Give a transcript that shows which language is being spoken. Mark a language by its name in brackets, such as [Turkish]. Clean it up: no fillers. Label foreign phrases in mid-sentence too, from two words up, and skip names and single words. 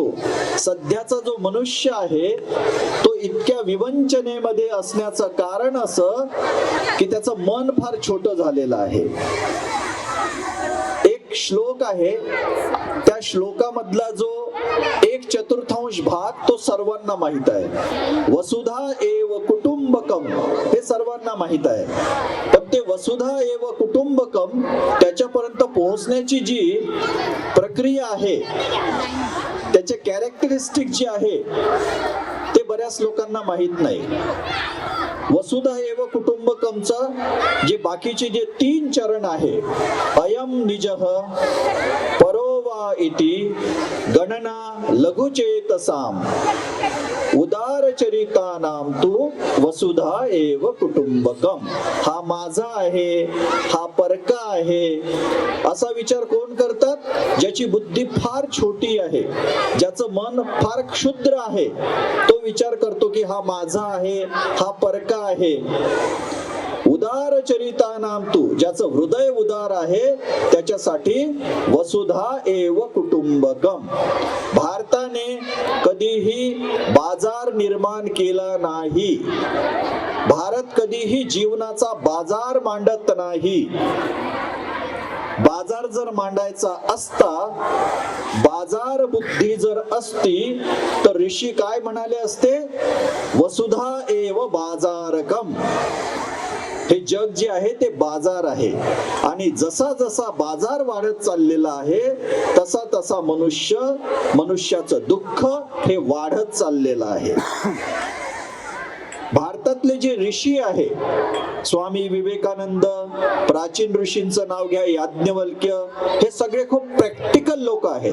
[Marathi] सध्याचा जो मनुष्य आहे तो इतक्या विवंचनेमध्ये असण्याचं कारण असं की त्याचं मन फार छोटं झालेलं आहे. एक श्लोक आहे, त्या श्लोकामधला जो 1/4 भाग तो सर्वांना माहित आहे. [Sanskrit] वसुधा एव कुटुंबकम [Marathi] हे सर्वांना माहित आहे. पण ते [Sanskrit] वसुधा एव कुटुंबकम [Marathi] त्याच्यापर्यंत पोहोचण्याची जी प्रक्रिया आहे, त्याचे कॅरेक्टरिस्टिक जे आहे ते बऱ्याच लोकांना माहित नाही. [Sanskrit] वसुधा एव कुटुंबकमचं [Marathi] जे बाकीचे जे 3 चरण आहे, [Sanskrit] अयम निजः, परो वा इति, गणना लघुचेतसाम, उदारचरितानां तु वसुधा एव कुटुंबकम. [Marathi] हा माझा आहे, हा परका आहे, असा विचार कोण करतात? ज्याची बुद्धी फार छोटी आहे, ज्याचं मन फार क्षुद्र आहे, तो विचार करतो की हा माझा आहे, हा परका आहे. [Sanskrit] उदार चरितानाम तू, [Marathi] ज्याचं हृदय उदार आहे त्याच्यासाठी [Sanskrit] वसुधा एव कुटुंबकम. [Marathi] भारताने कधीही बाजार निर्माण केला नाही. भारत कधीही जीवनाचा बाजार मांडत नाही. बाजार जर मांडायचा असता, बाजार बुद्धी जर असती तर ऋषी काय म्हणाले असते? [Sanskrit] वसुधा एव बाजारकम. [Marathi] हे जग जे आहे ते बाजार आहे, आणि जसा जसा बाजार वाढत चाललेला आहे तसा तसा मनुष्याचं दुःख हे वाढत चाललेलं आहे. भारतातले जे ऋषी आहे, स्वामी विवेकानंद, प्राचीन ऋषींचं नाव घ्या, याज्ञवल्क्य, हे सगळे खूप प्रॅक्टिकल लोक आहेत.